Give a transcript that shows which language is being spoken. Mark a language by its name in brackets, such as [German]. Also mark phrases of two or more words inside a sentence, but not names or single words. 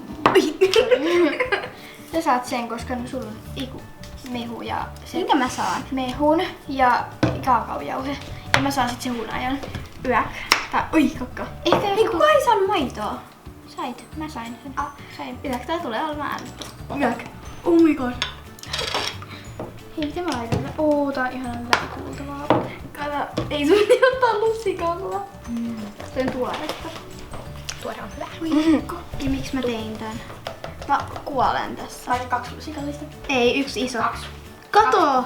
[Finnish] Sä saat sen, koska no sulla on mehu ja se Minkä mä saan? mehun ja kaakaojauhe. Ja mä saan sit sen hunajan. Yök. Tai, oi kakka. Ehkä Ei kuka ei saanut maitoa. Sait, mä sain sen. Sain. Yök, tää tulee olemaan ääntä. Yök. [English] Oh my god. [Finnish] Hei, mitä mä laitan? Tää on ihan läpikuultavaa. Kato, ei sun piti ottaa lusikalla. Sitten tuoretta. Tuore on hyvä. Oi, kokki, miksi mä tein tän? Mä kuolen tässä. Laitat 2 lusikallista. Ei, yksi iso. Kato!